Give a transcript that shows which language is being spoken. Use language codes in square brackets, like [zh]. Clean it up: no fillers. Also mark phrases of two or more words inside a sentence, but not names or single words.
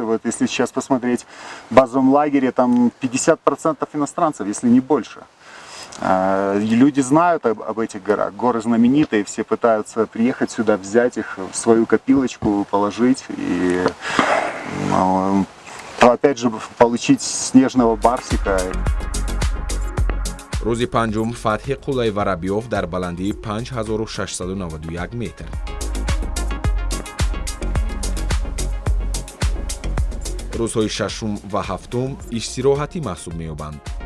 [ru] Вот если сейчас посмотреть в базовом лагере, там 50% иностранцев, если не больше. Люди знают об этих горах. Горы знаменитые, все пытаются приехать сюда, взять их в свою копилочку, положить и, опять же, получить снежного барсика. [tg] рӯзи панҷум фатҳи қуллаи Воробьёв дар баландии 5691 метр. рӯзҳои шашум ва ҳафтум истироҳатӣ маҳсуб меёбанд.